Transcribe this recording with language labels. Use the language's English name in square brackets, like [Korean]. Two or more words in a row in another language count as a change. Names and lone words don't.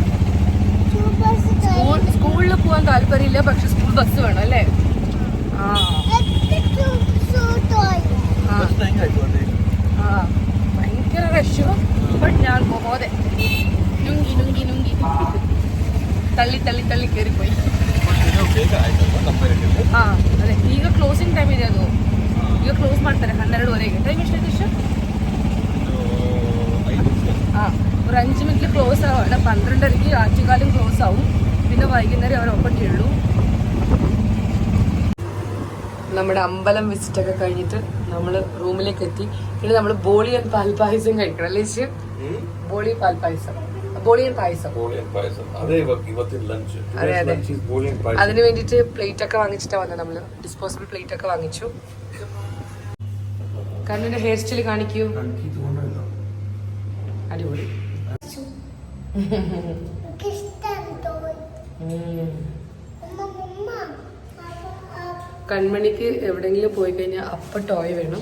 [Malayalam] സ്കൂളിൽ പോകാൻ താല്പര്യമില്ല, പക്ഷെ സ്കൂൾ ബസ് വേണം അല്ലേ? ഭയങ്കര റഷ്. ബട്ട് ഞാൻ പോകാതെ നുങ്കി തള്ളി കയറിപ്പോയി. [Kannada] ಅದೇ ಈಗ [English] closing time [Kannada] ಇದೆ. ಅದು ಈಗ ಕ್ಲೋಸ್ ಮಾಡ್ತಾರೆ 12:30. ಟೈಮ್ ಎಷ್ಟಾಯ್ತು ಇಷ್ಟ? [Malayalam] ഒരു 5 മിനിറ്റിൽ ക്ലോസ് ആവാണ്. 12:30 ആറ്റുകാലും ക്ലോസ് ആവും. പിന്നെ വൈകുന്നേരം അവർ ഓപ്പൺ ചെയ്യുള്ളൂ. നമ്മുടെ അമ്പലം വിസിറ്റൊക്കെ കഴിഞ്ഞിട്ട് നമ്മൾ റൂമിലേക്ക് എത്തി. ഇനി നമ്മൾ ബോളി ആൻഡ് പാൽപ്പായസം കഴിക്കണം അല്ലേ? ബോളി പാൽപ്പായസം. ബോളിയൻ പായസം. അതെ ഇവത്തിൻ ലഞ്ച്. അതെ അതെ. [English] Lunch is [Malayalam] ബോളിയൻ പായസം. അതിന് വേണ്ടിട്ട് പ്ലേറ്റ് ഒക്കെ വാങ്ങിച്ചിട്ടാ വന്നത് നമ്മള്. [English] disposable plate [Malayalam] ഒക്കെ വാങ്ങിച്ചു. കണ്ണിന്റെ [English] hair style [Malayalam] കാണിക്കൂ. അടിപൊളി. കൺമണിക്ക് എവിടെയെങ്കിലും പോയി കഴിഞ്ഞാൽ അപ്പ ടോയ് വേണം.